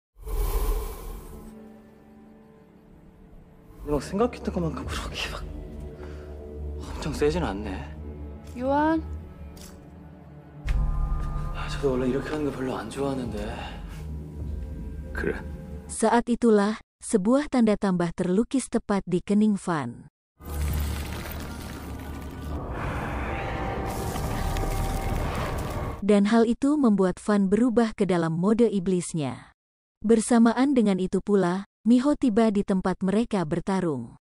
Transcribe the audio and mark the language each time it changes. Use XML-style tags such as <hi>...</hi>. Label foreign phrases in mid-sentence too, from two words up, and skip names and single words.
<ko>막 생각했던 것만큼 그렇게 막 엄청 세진 않네. 요한, 저도 원래 이렇게 하는 거 별로 안 좋아하는데. 그래.</ko> <id>Saat itulah, sebuah tanda tambah terlukis tepat di kening Van. Dan hal itu membuat Van berubah ke dalam mode iblisnya. Bersamaan dengan itu pula, Miho tiba di tempat mereka bertarung.</id>